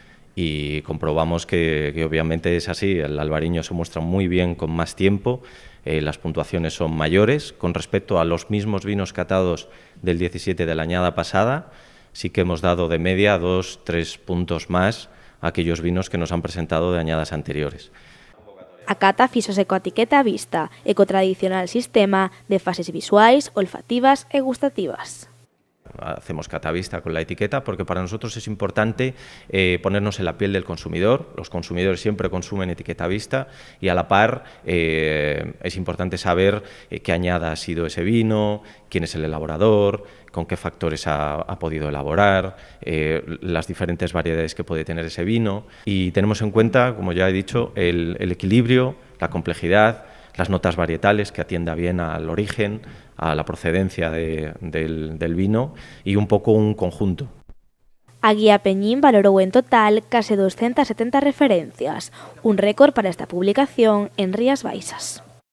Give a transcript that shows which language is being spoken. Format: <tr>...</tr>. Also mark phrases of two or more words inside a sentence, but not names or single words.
<es>Y comprobamos que obviamente es así. El albariño se muestra muy bien con más tiempo, las puntuaciones son mayores con respecto a los mismos vinos catados del 17 de la añada pasada. Sí que hemos dado de media 2-3 puntos más a aquellos vinos que nos han presentado de añadas anteriores.</es> <gl>A cata fíxose coa etiqueta á vista e co tradicional sistema de fases visuais, olfativas e gustativas.</gl> <es>Hacemos catavista con la etiqueta porque para nosotros es importante ponernos en la piel del consumidor. Los consumidores siempre consumen etiqueta a vista y a la par es importante saber qué añada ha sido ese vino, quién es el elaborador, con qué factores ha podido elaborar, las diferentes variedades que puede tener ese vino, y tenemos en cuenta, como ya he dicho, el equilibrio, la complejidad, las notas varietales, que atienda bien al origen, a la procedencia del vino, y un poco un conjunto.</es> <gl>A guía Peñín valorou en total case 270 referencias, un récord para esta publicación en Rías Baixas.</gl>